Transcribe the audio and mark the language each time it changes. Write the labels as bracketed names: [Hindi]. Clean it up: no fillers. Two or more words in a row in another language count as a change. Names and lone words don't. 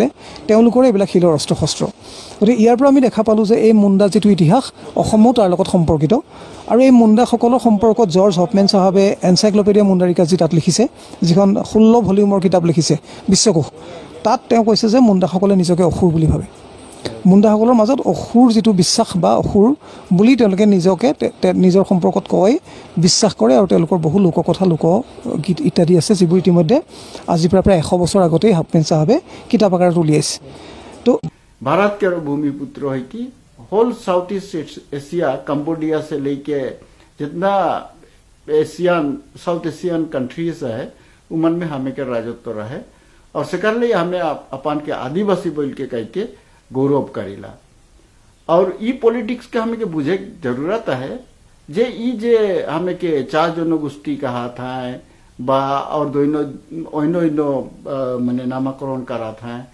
[Assamese] তেওঁলোকৰ এইবিলাক শিলৰ অস্ত্ৰ শস্ত্ৰ। গতিকে ইয়াৰ পৰা আমি দেখা পালোঁ যে এই মুণ্ডা যিটো ইতিহাস অসমো তাৰ লগত সম্পৰ্কিত আৰু এই মুণ্ডাসকলৰ সম্পৰ্কত জৰ্জ হফমেন চাহাবে এনচাইক্ল'পেডিয়া মুণ্ডাৰিকা যি তাত লিখিছে, যিখন 16 ভলিউমৰ কিতাপ লিখিছে বিশ্বকোষ, তাত তেওঁ কৈছে যে মুণ্ডাসকলে নিজকে অসুৰ বুলি ভাবে। মুণ্ডাসকলৰ মাজত অসুৰ যিটো বিশ্বাস বা অসুৰ বুলি তেওঁলোকে নিজকে নিজৰ সম্পৰ্কত কয়, বিশ্বাস কৰে আৰু তেওঁলোকৰ বহু লোককথা, লোকগীত ইত্যাদি আছে যিবোৰ ইতিমধ্যে আজিৰ পৰা প্ৰায় 100 বছৰ আগতেই হফমেন চাহাবে কিতাপ আকাৰত উলিয়াইছে। তো [Sadri] भारत के भूमिपुत्र है कि [English] whole South East Asia [Sadri] कंबोडिया से लेके जितना [English] South Asian countries [Sadri] है उमन में हमें के राजत्व रहे और सेकरले हमें अपन के आदिवासी बोल के कह के गौरव करीला और ई पॉलिटिक्स के हमें के बुझे जरूरत है जे ई जे हमें के 4 जनगोष्ठी कहा था बा और दोनों माने नामकरण करा था,